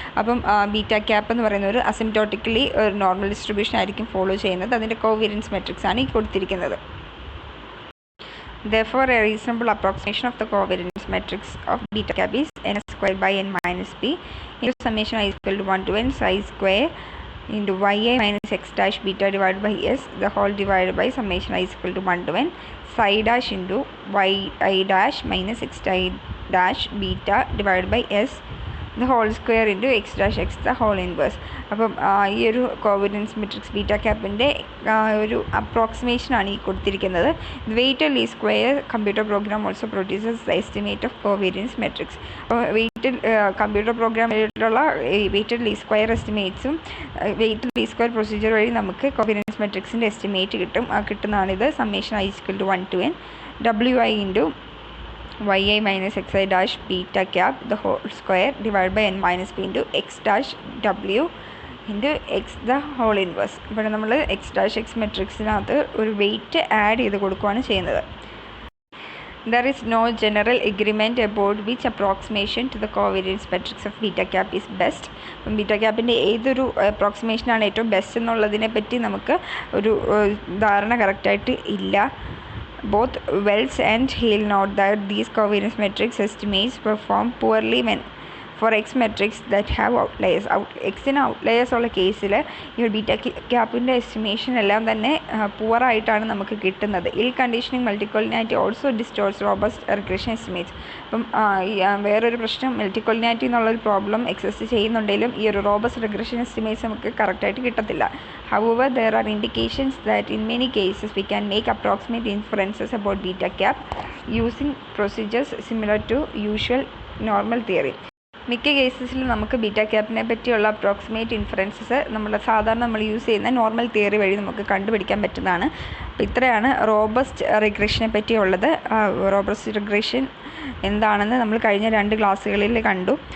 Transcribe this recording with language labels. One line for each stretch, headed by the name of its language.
Malayalam: അപ്പം beta cap എന്ന് പറയുന്ന ഒരു അസിംപ്റ്റോട്ടിക്കലി ഒരു നോർമൽ ഡിസ്ട്രിബ്യൂഷൻ ആയിരിക്കും ഫോളോ ചെയ്യുന്നത്. അതിൻ്റെ കോവേരിയൻസ് മെട്രിക്സ് ആണ് ഈ കൊടുത്തിരിക്കുന്നത്.
English: Therefore, a reasonable approximation of the covariance matrix of beta cap is n square by n minus p into summation I is equal to 1 to n psi square into yi minus x dash beta divided by s the whole divided by summation I is equal to 1 to n psi dash into yi dash minus x dash beta divided by s the whole square into x dash x the whole inverse.
Malayalam: അപ്പം ഈ ഒരു covariance matrix beta ക്യാപ്പിൻ്റെ ഒരു അപ്രോക്സിമേഷനാണ് ഈ കൊടുത്തിരിക്കുന്നത്.
English: Weighted least square computer program also produces the estimate of covariance matrix.
Malayalam: അപ്പോൾ weighted computer program വഴിയിട്ടുള്ള weighted least square എസ്റ്റിമേറ്റ്സും weighted least square procedure വഴി നമുക്ക് covariance മെട്രിക്സിൻ്റെ estimate കിട്ടും. കിട്ടുന്നതാണിത്.
English: Summation I is equal to 1 to n wi into yi minus xi dash beta cap the whole square divided by n minus p into x dash w into x the whole inverse.
Malayalam: ഇവിടെ നമ്മൾ X dash X മെട്രിക്സിനകത്ത് ഒരു wait add ചെയ്ത് കൊടുക്കുകയാണ് ചെയ്യുന്നത്.
English: There is no general agreement about which approximation to the covariance matrix of beta cap is best.
Malayalam: അപ്പം beta ക്യാപ്പിൻ്റെ ഏതൊരു അപ്രോക്സിമേഷനാണ് ഏറ്റവും best എന്നുള്ളതിനെ പറ്റി നമുക്ക് ഒരു ധാരണ കറക്റ്റായിട്ട് ഇല്ല.
English: Both Wells and Hale note that these covariance matrix estimates perform poorly when for x metrics that have outliers.
Malayalam: എക്സിന് ഔട്ട്ലയേഴ്സ് ഉള്ള കേസിൽ ഈ ഒരു ബീറ്റ ക്യാപ്പിൻ്റെ എസ്റ്റിമേഷൻ എല്ലാം തന്നെ പുവറായിട്ടാണ് നമുക്ക് കിട്ടുന്നത്.
English: Ill conditioning multicollinearity also distorts robust regression estimates.
Malayalam: അപ്പം വേറൊരു പ്രശ്നം മൾട്ടിക്കോളിനാരിറ്റി എന്നുള്ളൊരു പ്രോബ്ലം എക്സിസ്റ്റ് ചെയ്യുന്നുണ്ടെങ്കിലും ഈ ഒരു റോബസ്റ്റ് റിഗ്രഷൻ എസ്റ്റിമേറ്റ്സ് നമുക്ക് കറക്റ്റായിട്ട് കിട്ടത്തില്ല.
English: However, there are indications that in many cases we can make approximate inferences about beta cap using procedures similar to usual normal theory.
Malayalam: മിക്ക കേസസിൽ നമുക്ക് ബീറ്റ ക്യാപ്പിനെ പറ്റിയുള്ള അപ്രോക്സിമേറ്റ് ഇൻഫറൻസസ് നമ്മൾ യൂസ് ചെയ്യുന്ന നോർമൽ തിയറി വഴി നമുക്ക് കണ്ടുപിടിക്കാൻ പറ്റുന്നതാണ്. അപ്പോൾ ഇത്രയാണ് റോബസ്റ്റ് റിഗ്രഷനെ പറ്റിയുള്ളത്. റോബസ്റ്റ് റിഗ്രഷൻ എന്താണെന്ന് നമ്മൾ കഴിഞ്ഞ 2 ക്ലാസ്സുകളിൽ കണ്ടു.